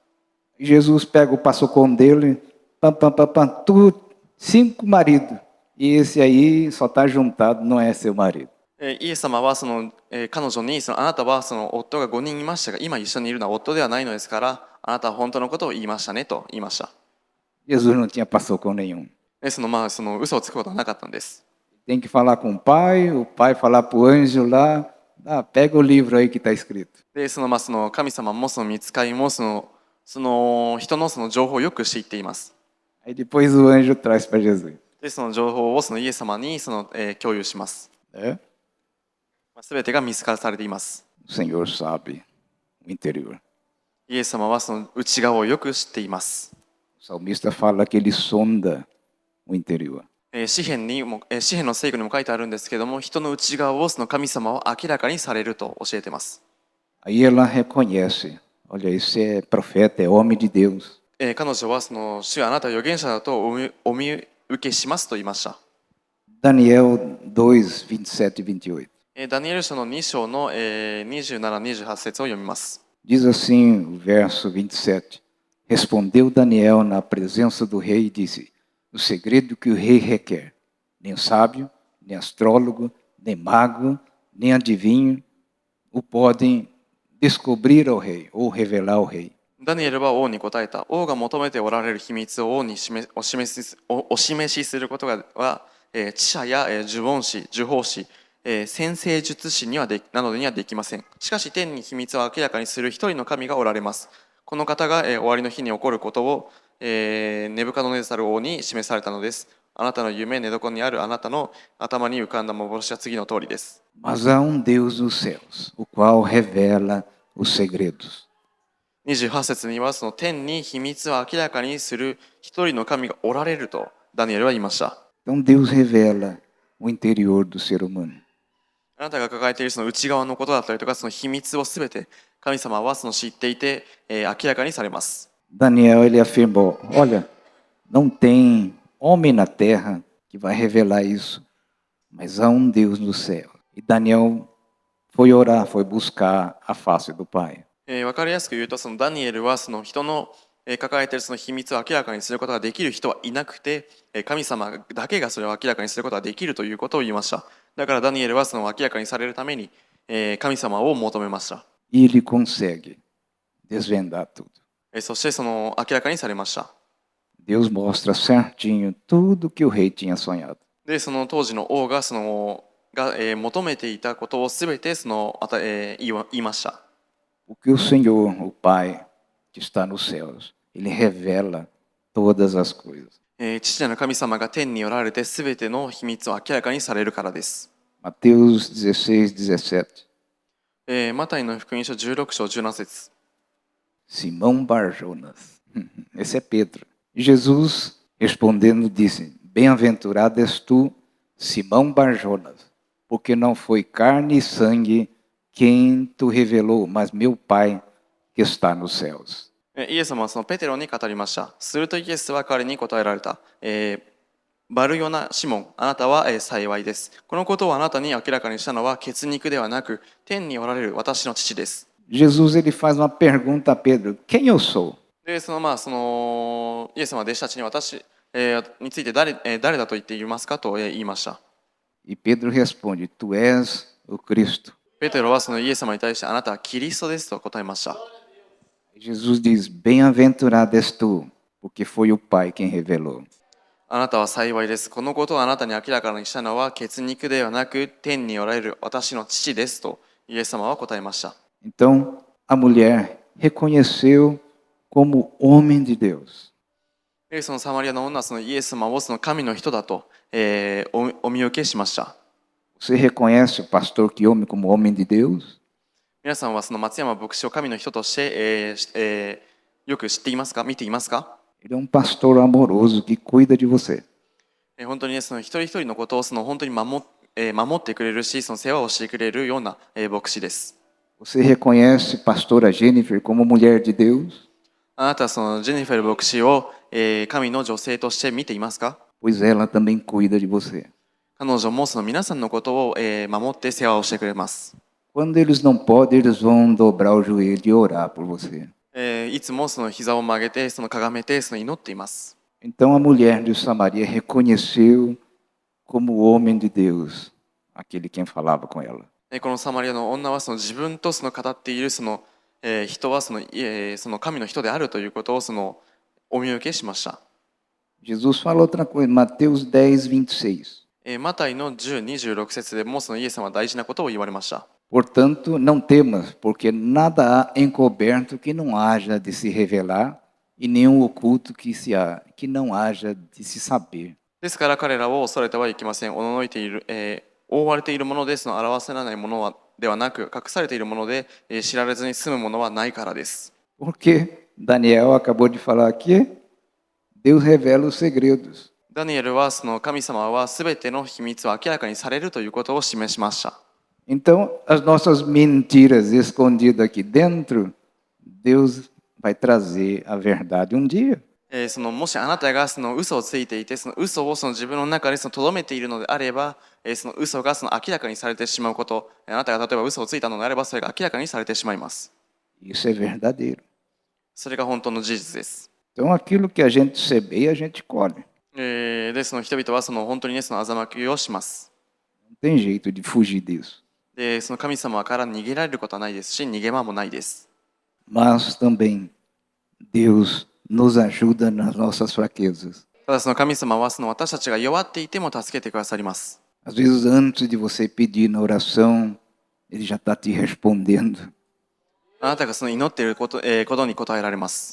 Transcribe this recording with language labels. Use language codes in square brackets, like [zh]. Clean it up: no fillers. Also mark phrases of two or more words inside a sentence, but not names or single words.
[pt] Jesus pega o paçocão dele, pam, pam, pam, pam, tu, 5 maridos, e esse aí só está juntado, não é seu marido. [ja] イエス様はその、彼女にそのあなたはその夫が5人いましたが今一緒にいるのは夫ではないのですからあなたは本当のことを言いましたねと言いました。 [pt] Jesus não tinha paçocão nenhum. [ja] でその嘘をつくことはなかったんです。 [pt] Tem que falar com o pai falar para o anjo lá, pega o livro aí que está escrito. [ja] でその神様もその御使いもその人のその情報をよく知っています。 [pt] Aí depois o anjo traz para Jesus. [ja] でその情報をそのイエス様に共有します。 [pt] Né? [ja] すべてが見透かされています。 [pt] O Senhor sabe o interior. [ja] イエス様はその内側をよく知っています。 [pt] O salmista fala que ele sonda o interior. [ja] 詩篇の聖句にも書いてあるんですけども、人の内側をその神様は明らかにされると教えています。 [pt] Aí ela reconhece, olha, esse é profeta, é homem de Deus. [ja] 彼女はその主はあなたは預言者だとお見受けしますと言いました。 [pt] Daniel 2, 27 e 28. [ja] ダニエル書の2章の27、28節を読みます。 [pt] Diz assim o verso 27. Respondeu Daniel na presença do rei e disse, o segredo que o rei requer, nem sábio, nem astrólogo, nem mago, nem adivinho, o podem descobrir ao rei ou revelar ao rei. [ja] ダニエルは王に答えた。王が求めておられる秘密を王にお示しすることは、知者や呪文師、呪法師、 占星術師などにはできません。しかし天に秘密を明らかにする一人の神がおられます。この方が、終わりの日に起こることを、ネブカドネザル王に示されたのです。あなたの夢、寝床にあるあなたの頭に浮かんだ幻は次の通りです。 [pt] Mas há Deus nos céus, o qual revela os segredos. [ja] 28 節にはその天に秘密を明らかにする一人の神がおられるとダニエルは言いました。 [pt] Então Deus revela o interior do ser humano. [ja] あなたが抱えているその内側のことだったりとかその秘密をすべて神様はその知っていて、明らかにされます。 [pt] Daniel ele afirmou: Olha, não tem homem na terra que vai revelar isso, mas há Deus no céu. E Daniel foi orar, foi buscar a face do Pai. [ja] わかりやすく言うとそのダニエルはその人の抱えているその秘密を明らかにすることができる人はいなくて神様だけがそれを明らかにすることができるということを言いました。だからダニエルはその明らかにされるために神様を求めました。 [pt] E ele consegue desvendar tudo. [ja] そしてその明らかにされました。 [pt] Deus mostra certinho tudo que o rei tinha sonhado. [ja] でその当時の王が求めていたことをすべて言いました。 [pt] Porque o Senhor, o Pai, que está nos céus, ele revela todas as coisas. [ja] 父なる神様が天におられてすべての秘密を明らかにされるからです。 [pt] Mateus 16:17. [ja] マタイの福音書16章17節。 [pt] Simão Barjonas. Esse é Pedro. Jesus, respondendo, disse: Bem-aventurado és tu, Simão Barjonas, porque não foi carne e sangue quem tu revelou, mas meu Pai que está nos céus. [ja] イエス様はそのペテロに語りました。するとイエスは彼に答えられた。バルヨナ・シモン、あなたは幸いです。このことをあなたに明らかにしたのは血肉ではなく、天におられる私の父です。 [pt] Jesus ele faz uma pergunta a Pedro: Quem eu sou? [ja] で、イエス様は弟子たちに私、について誰だと言っていますかと言いました。 [pt] E Pedro responde: Tu és o Cristo. [ja] ペテロはそのイエス様に対してあなたはキリストですと答えました。 [pt] Jesus diz: Bem-aventurado és tu, porque foi o Pai quem revelou. [ja] あなたは幸いです。このことをあなたに明らかにしたのは血肉ではなく天におられる私の父ですとイエス様は答えました。 [pt] Então a mulher reconheceu como homem de Deus. [ja] でそのサマリアの女はそのイエス様をその神の人だと、お見受けしました。 [pt] Você reconhece o pastor Kiyomi como homem de Deus? [ja] 皆さんはその松山牧師を神の人として、よく知っていますか、見ていますか？ [pt] Ele é um pastor amoroso que cuida de você. [ja] 本当に、ね、その一人一人のことをその本当に守ってくれるし、その世話をしてくれるような、牧師です。 [pt] Você reconhece pastora Jennifer como mulher de Deus? [ja] あなたはそのジェニフェル牧師を、神の女性として見ていますか？ [pt] Pois ela também cuida de você. [ja] 彼女もその皆さんのことを、守って世話をしてくれます。 [pt] Quando eles não podem, eles vão dobrar o joelho e orar por você. [ja] いつもその膝を曲げて、そのかがめて、その祈っています。 [pt] Então a mulher de Samaria reconheceu como o homem de Deus, aquele quem falava com ela. [ja] このサマリアの女はその自分とその語っているその、人はその神の人であるということをそのお見受けしました。 [pt] Jesus fala outra coisa, Mateus 10:26. [ja] マタイの10、26節でもそのイエス様は大事なことを言われました。 [pt] Portanto, não temas, porque nada há encoberto que não haja de se revelar, e nenhum oculto que não haja de se saber. [ja] ですから彼らを恐れてはいけません。おののいている、覆われているものでその表せられないものではなく、隠されているもので、知られずに済むものはないからです。 [pt] Porque Daniel acabou de falar aqui, Deus revela os segredos. [ja] ダニエルはその神様はすべての秘密を明らかにされるということを示しました。 [pt] Então, as nossas mentiras escondidas aqui dentro, Deus vai trazer a verdade um dia. [ja] もしあなたがその嘘をついていて、その嘘をその自分の中で留めているのであれば、その嘘がその明らかにされてしまうこと、あなたが例えば嘘をついたのであれば、それが明らかにされてしまいます。 [pt] Isso é verdadeiro. [ja] それが本当の事実です。 [pt] Então, aquilo que a gente semeia, a gente colhe. [ja] で、その人々はその本当にね、その欺きをします。 [pt] Não tem jeito de fugir disso. [ja] で、その神様から逃げられることはないですし、逃げ場もないです。 [pt] Mas também Deus nos ajuda nas nossas fraquezas. [ja] ただその神様はその私たちが弱っていても助けてくださります。 [pt] Às vezes, antes de você pedir na oração, ele já está te respondendo, [ja] あなたがその祈っていることに答えられます。